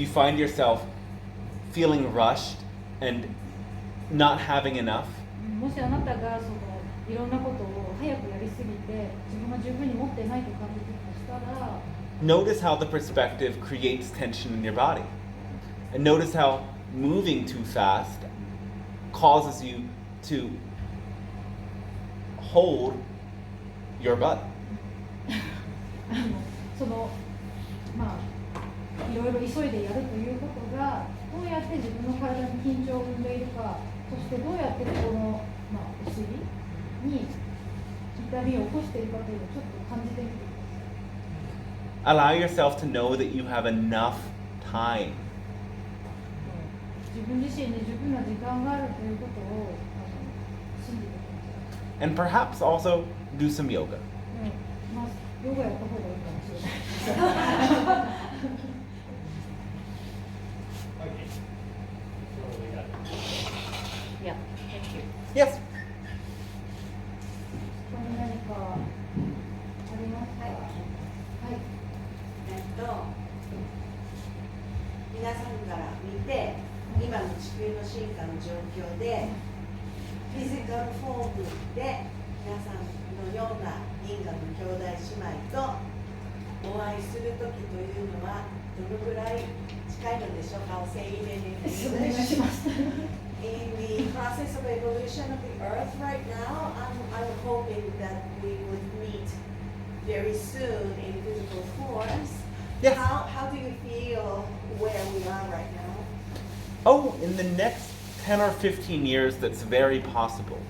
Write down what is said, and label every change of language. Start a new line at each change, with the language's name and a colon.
English: If you find yourself feeling rushed and not having enough,
Japanese: もしあなたがいろんなことを早くやりすぎて自分が十分に持ってないと感じているとしたら、
English: notice how the perspective creates tension in your body. And notice how moving too fast causes you to hold your butt.
Japanese: そのいろいろ急いでやるということがどうやって自分の体に緊張を生んでいるか、そしてどうやってこの、お尻に痛みを起こしているかというのをちょっと感じてみてください。
English: Allow yourself to know that you have enough time.
Japanese: 自分自身に十分な時間があるということを信じてください。
English: And perhaps also do some yoga.
Japanese: ヨガやった方がいいかもしれない。
English: Okay. So we got it. Yeah, thank you. Yes.
Japanese: ここに何かありますか？はい。皆さんから見て今の地球の進化の状況でフィジカルフォームで皆さんのような因果の兄弟姉妹とお会いするときというのはどのぐらい近いのでしょうか。お願いします。
English: In the process of evolution of the Earth right now, I'm hoping that we would meet very soon in physical forms. Yes. How do you feel where we are right now? Oh, in the next 10 or 15 years, that's very possible.